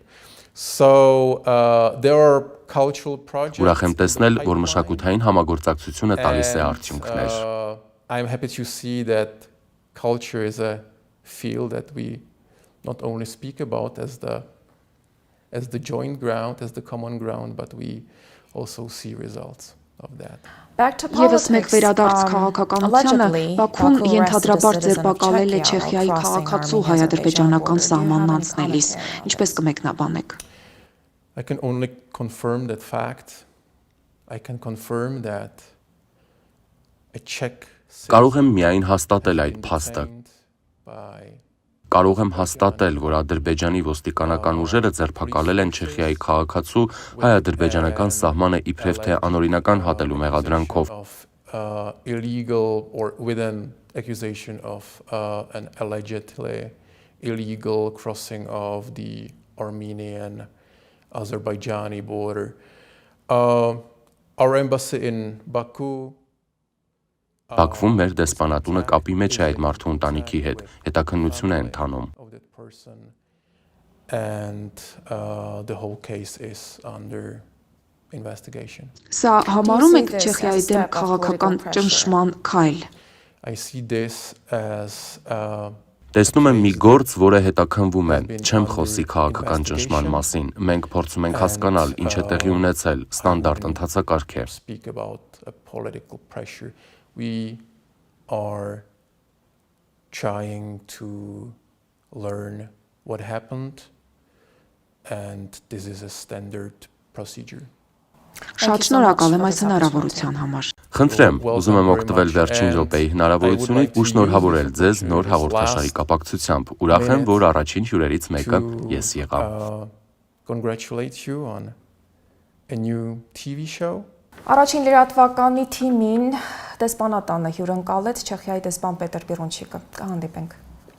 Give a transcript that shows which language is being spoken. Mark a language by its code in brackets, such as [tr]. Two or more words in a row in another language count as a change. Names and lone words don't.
[en] So there are cultural projects. [hy] Ուրախ եմ տեսնել, որ մշակութային համագործակցությունը տալիս է արդյունքներ։ [en] I'm happy to see that culture is a field that we not only speak about as the joint ground, as the common ground, but we also see results of that. [hy] Եվս մեկ վերադարձ քաղաքականությանը, Բաքուն ենթադրաբար ձերբակալել է Չեխիայի քաղաքացու հայ-ադրբեջանական սահմանն անցնելիս։ Ինչպես կմեկնաբանեք։ [en] I can only confirm that fact. I can confirm that a Czech [hy] Կարող եմ միայն հաստատել այդ փաստը։ Կարող եմ հաստատել, որ Ադրբեջանի ոստիկանական ուժերը ձերբակալել են Չեխիայի քաղաքացու հայ-ադրբեջանական սահմանը իբրև թե անօրինական հատելու մեղադրանքով։ [en] Illegal or with an accusation of an allegedly illegal crossing of the Armenian-Azerbaijani border. Our embassy in Baku [hy] Բաքվում մեր դեսպանատունը կապի մեջ է այդ մարդու ընտանիքի հետ, հետաքննություն է ընթանում։ [en] And the whole case is under investigation. [hy] Սա համարում եք Չեխիայի դեմ քաղաքական ճնշման քայլ։ [en] I see this as [hy] Տեսնում եմ մի գործ, որը հետաքննվում է, չեմ խոսի քաղաքական ճնշման մասին, մենք փորձում ենք հասկանալ, ինչ է տեղի ունեցել, ստանդարտ ընթացակարգ է։ [en] Speak about a political pressure. We are trying to learn what happened, and this is a standard procedure. [hy] Շատ շնորհակալ եմ այս հնարավորության համար։ Խնդրեմ, ուզում եմ օգտվել վերջին րոպեի հնարավորությունից ու շնորհավորել ձեզ նոր հաղորդաշարի կապակցությամբ։ Ուրախ եմ, որ առաջին հյուրերից մեկը ես եղա։ [en] Congratulate you on a new TV show. [hy] Առաջին լրատվականի թիմին դեսպանատանը հյուրընկալեց Չեխիայի դեսպան Պետր Պիրոնչիկը։ Կհանդիպենք։